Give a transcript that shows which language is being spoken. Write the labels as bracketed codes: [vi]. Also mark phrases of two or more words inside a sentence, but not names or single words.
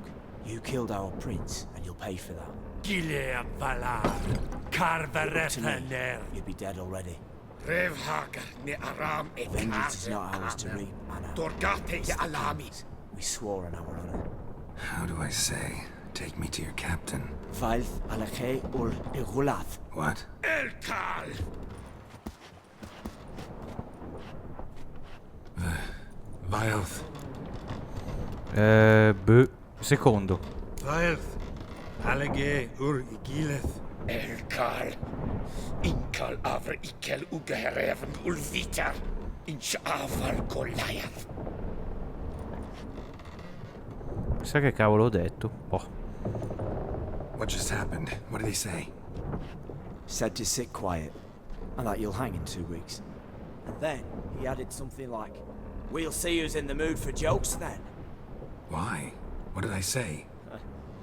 [en] You killed our prince, and you'll pay for that. Gilead Valar. To me, Carverepener. you'd be dead already. Revhagar ne Aram e Vengeance is not ours to reap, Anna. Dorgate ye Alami. We swore on our honor. How do I say? Take me to your captain. Valth alache ur irulath. What? Elkal. Vilth. Secondo. Vilth. Alege ur Igileth. Elkal. Inkal avr ikel ugehereven ulvitar. Inch aval Goliath. [it] Chissà che cavolo ho detto. [en] Oh. What just happened? What did he say? Said to sit quiet, and that you'll hang in 2 weeks. And then he added something like, "We'll see who's in the mood for jokes then." Why? What did I say?